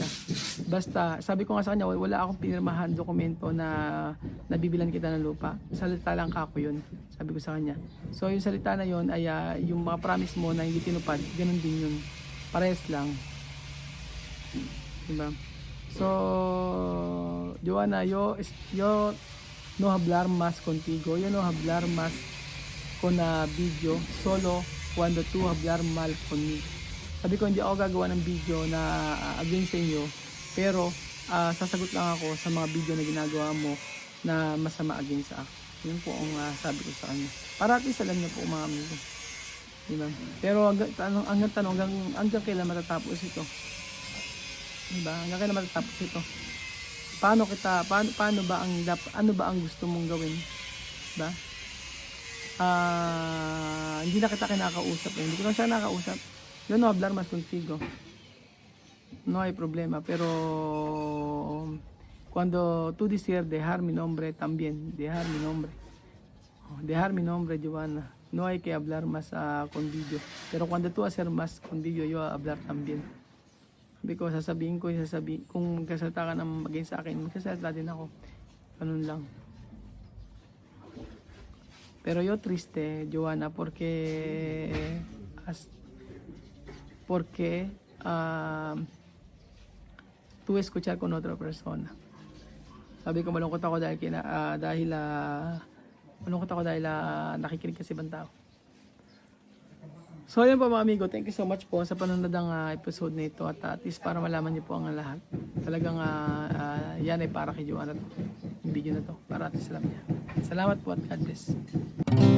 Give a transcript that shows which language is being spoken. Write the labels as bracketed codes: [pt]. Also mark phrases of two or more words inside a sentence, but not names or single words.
[tl] Basta, sabi ko nga sa kanya, wala akong pinirmahan dokumento na nabibilan kita ng lupa. Salita lang kako yun, sabi ko sa kanya. So yung salita na yun ay yung mga promise mo na hindi tinupad, ganun din yun. Parehas lang. Diba? So, Joanna, [es] yo no hablar más contigo, yo no hablar más con video, solo cuando tú hablar mal conmigo. [tl] Sabi ko, hindi ako gagawa ng video na against sa inyo, pero sasagot lang ako sa mga video na ginagawa mo na masama against sa akin. Yun po ang sabi ko sa kanya. Para [en] at least [tl] alam niyo po mga amigo. Diba? Pero hanggang kailan matatapos ito? Diba? Hanggang kailan matatapos ito? Paano ba ano ba ang gusto mong gawin? Diba? Hindi na kita kinakausap. Hindi ko lang siya nakausap. [es] Yo no hablar más contigo. No hay problema. Pero cuando tú decir dejar mi nombre también. Dejar mi nombre. Dejar mi nombre, Joanna. No hay que hablar más con video. Pero cuando tú hacer más con video, yo hablar también. [tl] Because sasabihin ko, kung kasalita ka ng maging sa akin, magsasalita din ako. Ganun lang. [es] Pero yo triste, Joanna, porque tú escuchar con otra persona. [tl] Sabi ko malungkot ako dahil nakikinig kasi ibang tao. So yun po mga amigo, [en] thank you so much [tl] po sa panonood ng episode na ito [en] at least [tl] para malaman niyo po ang lahat. Talagang yan ay para kay Joanna to. Yung video na to, para [en] at least [tl] alam niya. Salamat po at [en] God bless.